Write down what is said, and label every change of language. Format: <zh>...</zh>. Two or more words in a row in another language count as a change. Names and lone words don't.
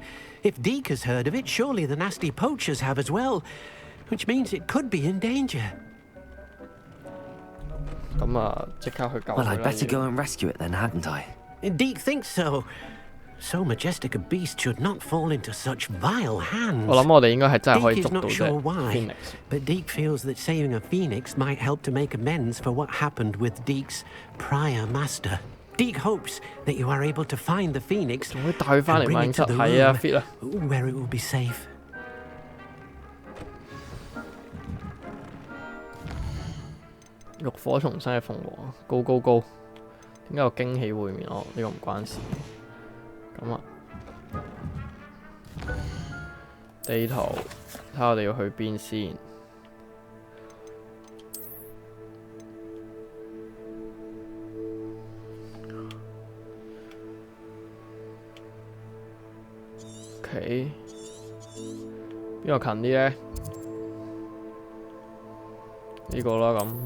<en>If Deke has heard of it, surely the nasty poachers have as well, which means it could be in danger. Well, I'd better go and rescue it then, hadn't I? Deke thinks so. So majestic a beast should not fall into such vile hands.</en> <yue>我諗我哋應該係真係可以</yue> <en>Deke</en> <yue>捉</yue> <en>is</en> <yue>到</yue> <en>not</en> <yue>隻</yue> <en>sure why,</en> <yue>Phoenix。</yue> <en>but Deke feels that saving a phoenix might help to make amends for what happened with Deke's prior master. Deke hopes that you are able to find the phoenix</en> <yue>仲可以帶佢翻嚟</yue> <en>and bring</en> <yue>萬</yue> <en>it to</en> <yue>室</yue> <en>the</en> <yue>係啊</yue> <en>room</en> <yue>fit 啊！</yue> <en>where it will be safe.</en> <yue>浴火重生嘅鳳凰 ，</yue> <en>Go Go Go！</en> <yue>點解有驚喜會面？哦，呢個唔關事。咁啊，地圖睇下我哋要去邊先。OK， 邊個近啲呢？呢個啦咁。</yue>